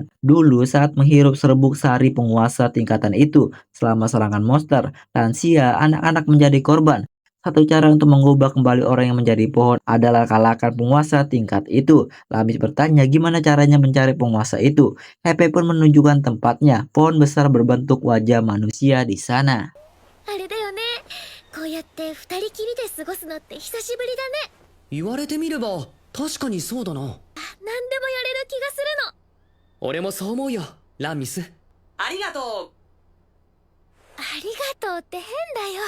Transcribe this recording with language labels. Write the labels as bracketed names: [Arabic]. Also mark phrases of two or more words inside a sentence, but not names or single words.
[Indonesian] Dulu saat menghirup serbuk sari penguasa tingkatan itu, selama serangan monster, lansia, anak-anak menjadi korban. Satu cara untuk mengubah kembali orang yang menjadi pohon adalah kalahkan penguasa tingkat itu. Lamis bertanya gimana caranya mencari penguasa itu. Hepe pun menunjukkan tempatnya, pohon besar berbentuk wajah manusia di sana. [Japanese] あれだよね。こうやって二人きりで過ごすのって久しぶりだね。言われてみれば確かにそうだな。何でもやれる気がするの。俺もそう思うよ、ランミス。ありがとありがとうって変だよ。